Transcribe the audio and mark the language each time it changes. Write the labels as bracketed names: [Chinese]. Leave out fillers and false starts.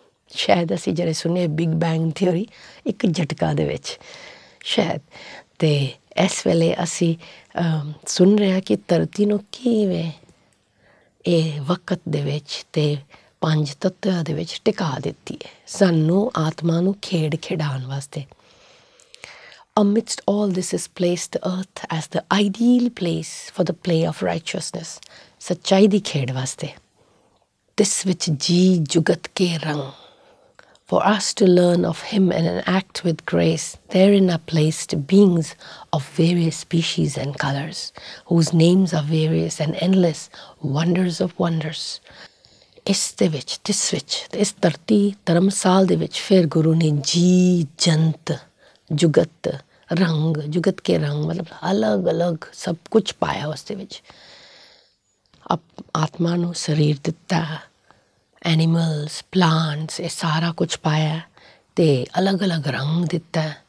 [Punjabi] ਸ਼ਾਇਦ ਅਸੀਂ ਜਿਹੜੇ ਸੁਣੇ ਬਿਗ ਬੈਂਗ ਥਿਊਰੀ, ਇੱਕ ਝਟਕਾ ਦੇ ਵਿੱਚ ਸ਼ਾਇਦ। ਅਤੇ ਇਸ ਵੇਲੇ ਅਸੀਂ ਸੁਣ ਰਹੇ ਹਾਂ ਕਿ ਧਰਤੀ ਨੂੰ ਕਿਵੇਂ ਇਹ ਵਕਤ ਦੇ ਵਿੱਚ ਅਤੇ ਪੰਜ ਤੱਤਵਾਂ ਦੇ ਵਿੱਚ ਟਿਕਾ ਦਿੱਤੀ ਹੈ, ਸਾਨੂੰ ਆਤਮਾ ਨੂੰ ਖੇਡ ਖਿਡਾਉਣ ਵਾਸਤੇ। [English] Amidst all this is placed the earth as the ideal place for the play of righteousness, [Punjabi] ਸੱਚਾਈ ਦੀ ਖੇਡ ਵਾਸਤੇ। ਤਿਸ ਵਿੱਚ ਜੀ ਜੁਗਤ ਕੇ ਰੰਗ, [English] for us to learn of him and act with grace, therein are placed beings of various species and colours, whose names are various and endless, wonders of wonders। [Punjabi] ਇਸ ਦੇ ਵਿੱਚ, ਤਿਸ ਵਿੱਚ, ਇਸ ਧਰਤੀ ਧਰਮਸਾਲ ਦੇ ਵਿੱਚ ਫਿਰ ਗੁਰੂ ਨੇ ਜੀ ਜੰਤ ਜੁਗਤ ਰੰਗ, ਜੁਗਤ ਕੇ ਰੰਗ ਮਤਲਬ ਅਲੱਗ ਅਲੱਗ ਸਭ ਕੁਛ ਪਾਇਆ ਉਸ ਦੇ ਵਿੱਚ। ਆਤਮਾ ਨੂੰ ਸਰੀਰ ਦਿੱਤਾ, ਐਨੀਮਲਸ, ਪਲਾਂਟਸ, ਇਹ ਸਾਰਾ ਕੁਛ ਪਾਇਆ ਅਤੇ ਅਲੱਗ ਅਲੱਗ ਰੰਗ ਦਿੱਤਾ।